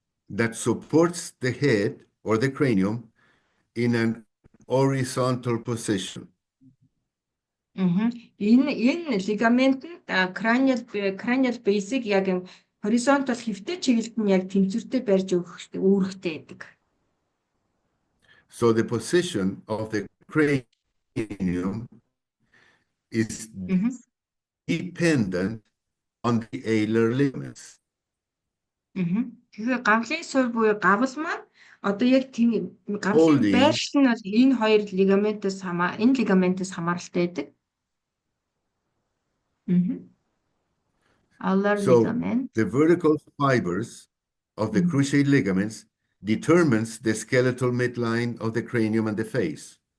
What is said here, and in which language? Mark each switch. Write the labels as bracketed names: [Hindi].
[English] That supports the head or the cranium in an horizontal position. [Mongolian] Энэ лигамент нь cranial base-ийг яг horizontal хэвтэй чиглэлд нь яг тэнцвэртэй барьж үүрэгтэй байдаг. [English] So the position of the cranium is dependent on the alar ligaments. [Mongolian] Тэгэхээр гавлын суурь буюу гавл маань одоо яг тийм гавлын байршил нь бол энэ хоёр лигаментээс хамааралтай байдаг. [English] So the vertical fibers of the cruciate ligaments determines the skeletal midline of the cranium and the face.